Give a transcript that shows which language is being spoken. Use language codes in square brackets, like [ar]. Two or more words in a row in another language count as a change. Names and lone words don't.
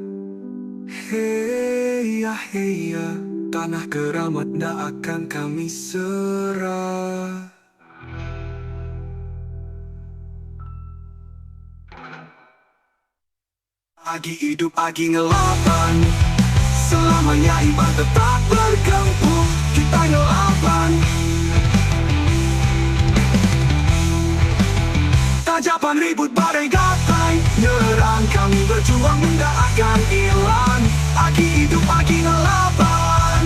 [ms] Hei ya, tanah keramat tak akan kami serah. [iba] Agi hidup, agi ngelaban. [ms] Selamanya Iban tetap berkembang, kita ngelaban. Tajapan ribut badai gapai, nyerang kami berjuang tak akan hilang. [iba] Agi hidup, agi ngelaban.